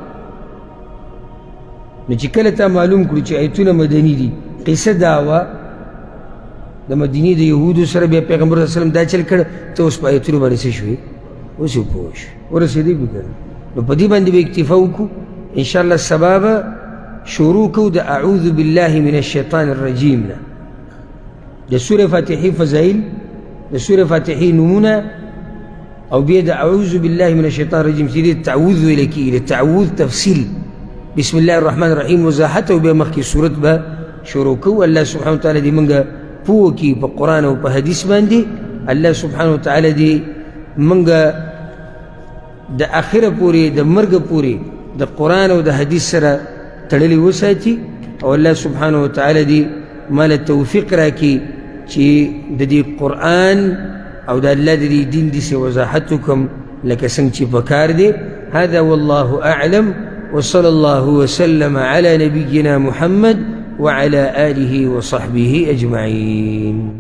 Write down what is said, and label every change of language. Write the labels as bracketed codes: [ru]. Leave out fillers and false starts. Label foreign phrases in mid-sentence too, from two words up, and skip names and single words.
[ps] نو چې کله تا معلوم کړو چې آیتونه مدني دي، قصه دا وه د مدینې د یهودو سره، بیا پیغمبر [ar] صلی الله علیه وسلم [ps] دا چل کړه، ته اوس په آیتونو باندې څه شوې؟ اوس یې پوه شوې، ورسېدی به که نه. نو په دې باندې به اکتفا وکړو. انشاءالله سبا به شروع کوو د [ar] اعوذ بالله من الشیطان الرجیم [ps] نه، د سورې فاتحې فضایل، د سورې فاتحې نومونه، او بیا د [ar] اعوذ بالله من الشیطان الرجیم [ps] چې دې تعوذ ویلی کېږي، د تعوذ تفصیل، [ar] بسم الله الرحمن الرحیم [ps] وضاحت، او بیا مخکې صورت به شروع کوو. [ar] الله سبحانه وتعالی [ps] دې موږ پوه کړي په قرآن او په حدیث باندې. [ar] الله سبحانه وتعالی [ps] دې موږ د آخره پورې، د مرګ پورې د قرآن او د حدیث سره تړلي وساتي، او [ar] الله سبحانه وتعالی [ps] دې ماله توفیق راکړي چې د دې قرآن او د الله د دې دین داسې وضاحت وکړم لکه څنګه چې پکار دی. [ar] هذا والله أعلم، وصلى الله وسلم على نبينا محمد وعلى آله وصحبه أجمعين.